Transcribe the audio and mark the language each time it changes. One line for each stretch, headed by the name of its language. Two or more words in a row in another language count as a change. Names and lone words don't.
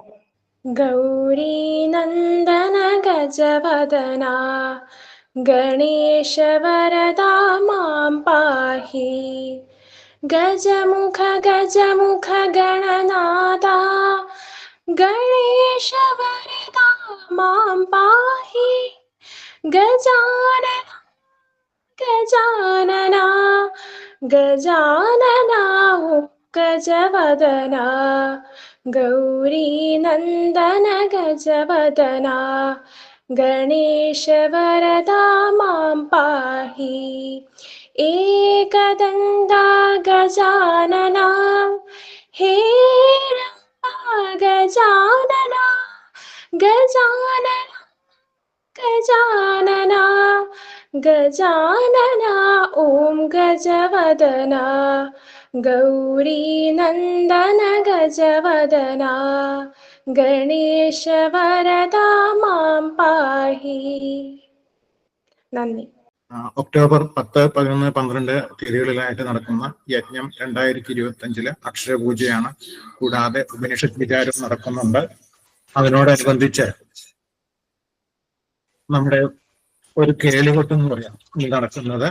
Sanskrit: ഗൗരീ നന്ദന ഗജവദന ഗണേശ വരദാ മാം പാഹി ഗജമുഖ ഗണനാഥ ഗണേശ വരദാ മാം പാഹി ഗജാനന ഗജാനന ഗജവദന गौरीनन्दन गजवदना गणेश वरदा मां पाहि एकदन्ता गजानना हेरम्बा गजानना गजानना गजानना गजानना ॐ गजवदना गौरीनन्दन गजवदना गणेश वरदा मां पाहि.
Malayalam: നന്ദി. ഒക്ടോബർ 10, 11, 12 തീയതികളിലായിട്ട് നടക്കുന്ന യജ്ഞം 2025 അക്ഷരപൂജയാണ്. കൂടാതെ ഉപനിഷത്ത് വിചാരം നടക്കുന്നുണ്ട്. അതിനോടനുബന്ധിച്ച് നമ്മുടെ ഒരു കേളികൊട്ട് എന്ന് പറയാം നടക്കുന്നത്.